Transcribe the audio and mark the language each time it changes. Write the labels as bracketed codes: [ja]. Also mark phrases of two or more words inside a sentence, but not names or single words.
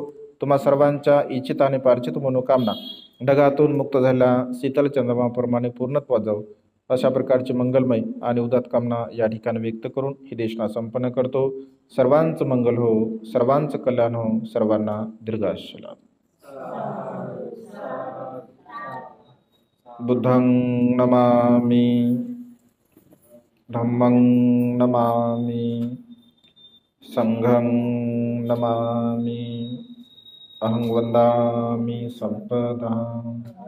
[mr] तुम्हा सर्वांच्या इच्छित आणि पार्चित मनोकामना ढगातून मुक्त झालेल्या शीतल चंद्रमाप्रमाणे पूर्णत्वात जाऊ अशा प्रकारची मंगलमय आणि उदात्त कामना या ठिकाणी व्यक्त करून ही देशना संपन्न करतो. सर्वांचं मंगल हो, सर्वांचं कल्याण हो, सर्वांना दीर्घायुष्य लाभो. [pi] बुद्धं नमामि, धम्मं नमामि, संघं नमामि, अहं वन्दामि संपदाम्.